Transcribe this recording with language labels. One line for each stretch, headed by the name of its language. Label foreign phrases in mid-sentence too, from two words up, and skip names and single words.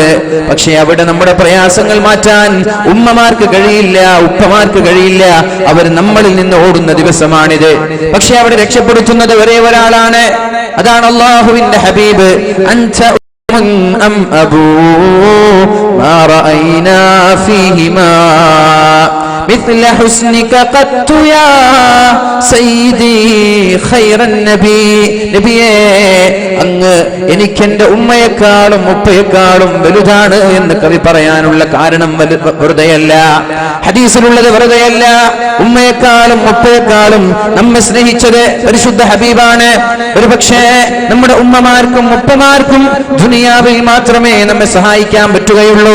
Malayalam: പക്ഷെ അവിടെ നമ്മുടെ പ്രയാസങ്ങൾ മാറ്റാൻ ഉമ്മമാർക്ക് കഴിയില്ല, ഉപ്പമാർക്ക് കഴിയില്ല. അവർ നമ്മളിൽ നിന്ന് ഓടുന്ന ദിവസമാണിത്. പക്ഷെ അവിടെ രക്ഷപ്പെടുത്തുന്നത് ഒരേ ഒരാളാണ്, അതാണ് അല്ലാഹുവിന്റെ ഹബീബ്.
Arabic: أنت أم أبو ما رأينا فيهما مثل حسنك قط يا سيدي خير النبي.
Malayalam: നബിയേ, അങ്ങ് എനിക്ക് എന്റെ ഉമ്മയെക്കാളും ഉപ്പയെക്കാളും വലുതാണ് എന്ന് കവി പറയാനുള്ള കാരണം വെറുതെയല്ല, ഹദീസിലുള്ളത് വെറുതെയല്ല. ഉമ്മയെക്കാളും ഉപ്പയെക്കാളും നമ്മെ സ്നേഹിച്ചത് പരിശുദ്ധ ഹബീബാണ്. ഒരുപക്ഷേ നമ്മുടെ ഉമ്മമാർക്കും ഉപ്പമാർക്കും ദുനിയാവിൽ മാത്രമേ നമ്മെ സഹായിക്കാൻ പറ്റുകയുള്ളൂ.